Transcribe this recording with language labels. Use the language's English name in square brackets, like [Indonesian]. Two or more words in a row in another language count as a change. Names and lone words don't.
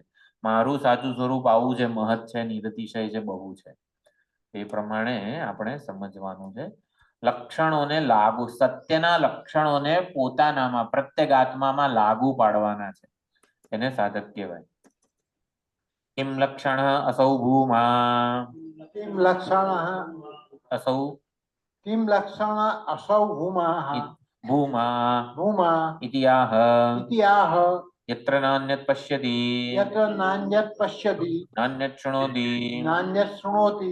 [Gujarati] મારું સાચું સ્વરૂપ આવું છે, મહત છે, નિરતિશય છે, બહુ છે. એ પ્રમાણે આપણે સમજવાનું છે. લક્ષણોને લાગુ, સત્યના લક્ષણોને પોતાનામાં પ્રત્યેગાત્મામાં લાગુ પાડવાના છે, એને સાધક કહેવાય. [Sanskrit] કિમ લક્ષણ અસૌ ભૂમા, किं लक्षणः અસૌ किं लक्षण असौ भूमः ભૂમા भूमा ઇતિયાહ इति आह યત્ર નાન્યત પશ્યતિ यत्र नान्यत् पश्यति નાન્યત શૃણોતિ नान्यत् शृणोति